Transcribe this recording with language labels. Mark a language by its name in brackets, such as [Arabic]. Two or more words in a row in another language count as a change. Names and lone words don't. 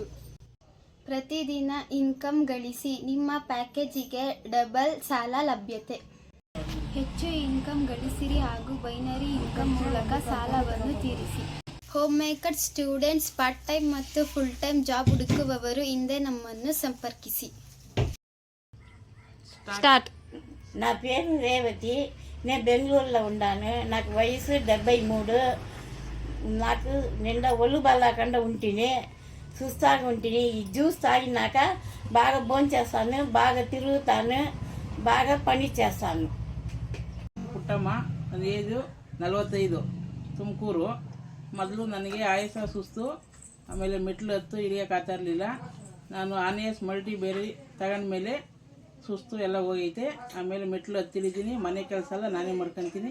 [Kannada] ಪ್ರತಿದಿನ ಇನ್ಕಮ್ ಗಳಿಸಿ ನಿಮ್ಮ ಪ್ಯಾಕೇಜಿಗೆ ಡಬಲ್ ಸಾಲ ಲಭ್ಯತೆ. ಹೆಚ್ಚು ಇನ್ಕಮ್ ಗಳಿಸಿರಿ ಹಾಗೂ [English] binary income [Kannada] ಮೂಲಕ ಸಾಲವನ್ನು ತೀರಿಸಿ. [English] home maker students, part time [Kannada] ಮತ್ತು [English] full time job [Kannada] ಹುಡುಕುವವರು ಹಿಂದೆ ನಮ್ಮನ್ನು సంప్రదించి. [Telugu] స్టార్ట్. నా పేరు రేవతి. నేను బెంగళూరులో ఉన్నాను. నాకు వయసు 73. నాకు నిండా ఒళ్ళు బాగాకుండా ఉంటేనే సుస్తాగా ఉంటేనే ఈ జ్యూస్ తాగినాక బాగా భోంచేస్తాను, బాగా తిరుగుతాను, బాగా పని చేస్తాను. [Kannada] ಪುಟ್ಟಮ್ಮ, ನನ್ನ ಏಜು 45, ತುಮಕೂರು. ಮೊದಲು ನನಗೆ ಆಯಾಸ, ಸುಸ್ತು, ಆಮೇಲೆ ಮೆಟ್ಲು ಹತ್ತು ಇಳಿಯೋಕ್ಕಾಗ್ತಾ ಇರಲಿಲ್ಲ. ನಾನು ಆನ್ಯಾಸ್ ಮಲ್ಟಿಬೇರಿ ತಗೊಂಡ್ಮೇಲೆ ಸುಸ್ತು ಎಲ್ಲ ಹೋಗೈತೆ. ಆಮೇಲೆ ಮೆಟ್ಲು ಹತ್ತಿಳಿದ್ದೀನಿ, ಮನೆ ಕೆಲಸ ಎಲ್ಲ ನಾನೇ ಮಾಡ್ಕೊತೀನಿ.